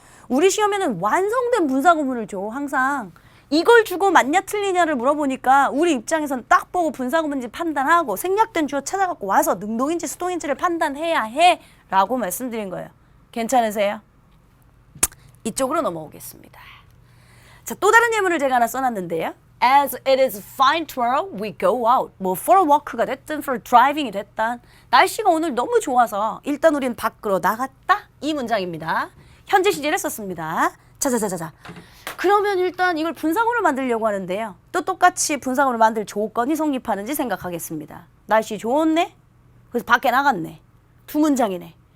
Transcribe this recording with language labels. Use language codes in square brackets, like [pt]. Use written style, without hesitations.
[ko] 우리 시험에는 완성된 분사구문을 줘 항상. 이걸 주고 맞냐 틀리냐를 물어보니까 우리 입장에선 딱 보고 분사구문인지 판단하고 생략된 주어 찾아갖고 와서 능동인지 수동인지를 판단해야 해 라고 말씀드린 거예요. 괜찮으세요? 이쪽으로 넘어오겠습니다. 자, 또 다른 예문을 제가 하나 써놨는데요. [en] As it is fine tomorrow, we go out. [ko] 뭐 [en] for a walk [ko] 가 됐든 [en] for driving [ko] 이 됐든 날씨가 오늘 너무 좋아서 일단 우린 밖으로 나갔다. 이 문장입니다. 현재 시제를 썼습니다. 자자자자자. 그러면 일단 이걸 분사구문을 만들려고 하는데요. 또 똑같이 분사구문을 만들 조건이 성립하는지 생각하겠습니다. 날씨 좋았네? 그래서 밖에 나갔네. 두 문장이네.